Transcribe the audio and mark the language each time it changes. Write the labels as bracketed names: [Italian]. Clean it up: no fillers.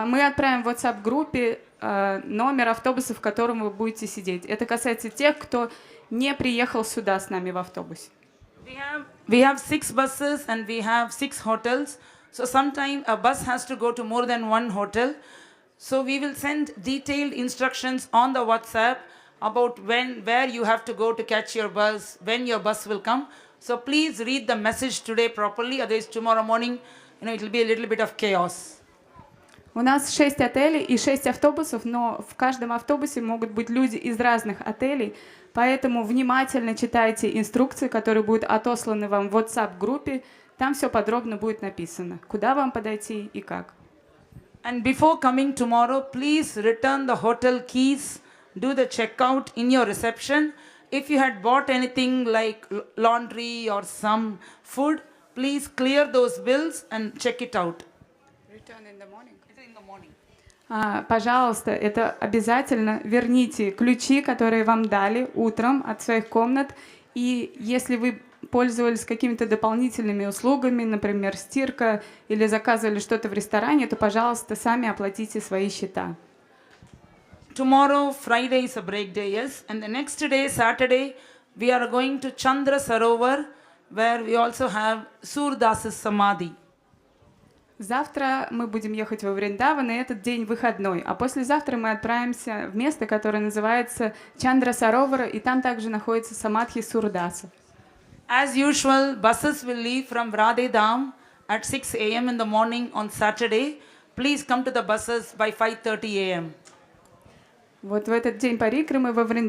[Russian] мы отправим в WhatsApp-группе номер автобуса, в котором вы будете сидеть. Это касается тех, кто не приехал сюда с нами в автобусе. [English] We have 6 buses and we have 6 hotels. So sometimes a bus has to go to more than one hotel. So we will send detailed instructions on the WhatsApp about where you have to go to catch your bus, when your bus will come. So please read the message today properly, otherwise tomorrow morning, it will be a little bit of chaos. [Russian] У нас 6 отелей и 6 автобусов, но в каждом автобусе могут быть люди из разных отелей, поэтому внимательно читайте инструкции, которые будут отосланы вам в WhatsApp-группе. Там все подробно будет написано, куда вам подойти и как. [English] And before coming tomorrow, please return the hotel keys, do the checkout in your reception. If you had bought anything like laundry or some food, please clear those bills and check it out. Return in the morning. [Russian] Пожалуйста, это обязательно верните ключи, которые вам дали утром от своих комнат. И если вы пользовались какими-то дополнительными услугами, например, стирка, или заказывали что-то в ресторане, то, пожалуйста, сами оплатите свои счета. [English] Tomorrow, Friday is a break day, yes? And the next day, Saturday, we are going to Chandra Sarovar, where we also have Surdas's Samadhi. [Russian] Завтра мы будем ехать во Вриндаван, и этот день выходной. А послезавтра мы отправимся в место, которое называется Чандра Саровара, и там также находится Самадхи Сурдаса. [English] As usual, buses will leave from Radhe Dham at 6 a.m. in the morning on Saturday. Please come to the buses by 5:30 a.m. [Russian] Вот в этот день Парикрамы во Вриндаване